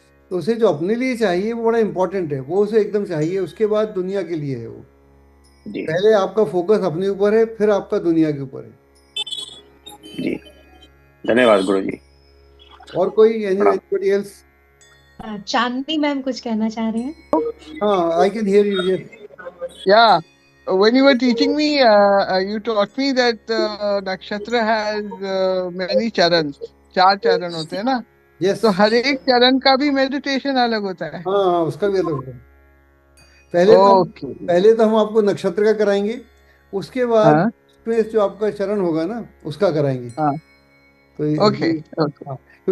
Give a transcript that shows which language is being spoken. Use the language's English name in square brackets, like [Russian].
[Hindi] तो उसे जो अपने लिए चाहिए वो बड़ा इंपॉर्टेंट है, वो उसे एकदम चाहिए, उसके बाद दुनिया के लिए है वो। जी। पहले आपका फोकस अपने ऊपर है, फिर आपका दुनिया के ऊपर है। जी। धन्यवाद गुरु जी। और कोई प्रणाम। [English] Anybody else? [Hindi] चांदनी मैम कुछ कहना चाह रहे हैं। [English] हाँ, I can hear you, yes. Yeah, when you were teaching me, you taught me that nakshatra has many charans. [Hindi] 4 चरण होते हैं ना, [English] Yes. [Hindi] तो हर एक चरण का भी मेडिटेशन अलग होता है। हाँ हाँ, उसका भी अलग होगा। [English] Okay. [Hindi] पहले तो हम आपको नक्षत्र का कराएंगे, उसके बाद हाँ उसमें जो आपका चरण होगा ना उसका कराएंगे। हाँ। तो [English] okay okay, [Hindi] हाँ, क्योंकि